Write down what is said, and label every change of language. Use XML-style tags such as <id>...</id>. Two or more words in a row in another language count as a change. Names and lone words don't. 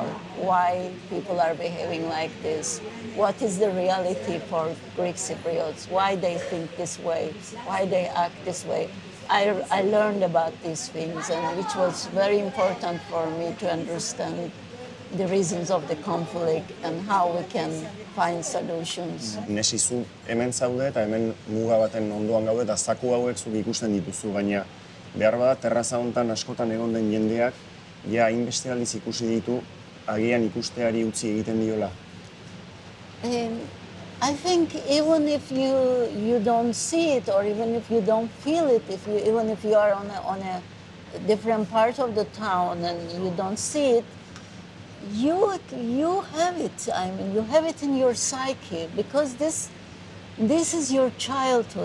<en>Why people are behaving like this. What is the reality for Greek Cypriots? Why they think this way? Why they act this way? I learned about these things, and which was very important for me to understand the reasons of the conflict and how we can find solutions.</en> <eu>Nesi zu hemen zaude eta hemen muga baten ondoan gaude eta zaku hauek zuk ikusten dituzu, baina behar bada terraza hontan askotan egon den jendeak ja hainbeste aldiz ikusi ditu, agian ikusteari utzi egiten diola.</eu> <en>I think even if you don't see it, or even if you don't feel it, even if you are on a different part of the town and you don't see it, you have it. I mean, you have it in your psyche, because this is your childhood.</en>